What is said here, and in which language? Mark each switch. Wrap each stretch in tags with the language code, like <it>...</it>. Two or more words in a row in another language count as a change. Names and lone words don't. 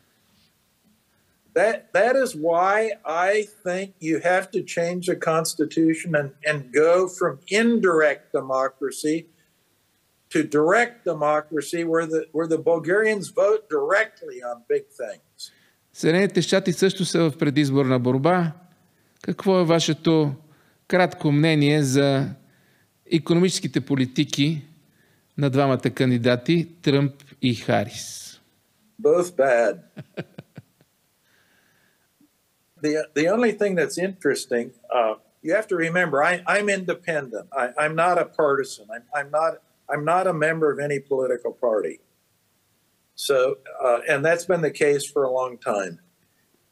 <en>That is why I think you have to change the Constitution and go from indirect democracy to direct democracy, where the Bulgarians vote directly on big things.</en> <bg>Съединените щати също са в предизборна борба. Какво е вашето кратко мнение за икономическите политики на двамата кандидати, Тръмп и Харис?</bg> <en>Both bad. The only thing that's interesting, you have to remember, I'm independent. I'm not a partisan. I'm not a member of any political party. So, and that's been the case for a long time.</en>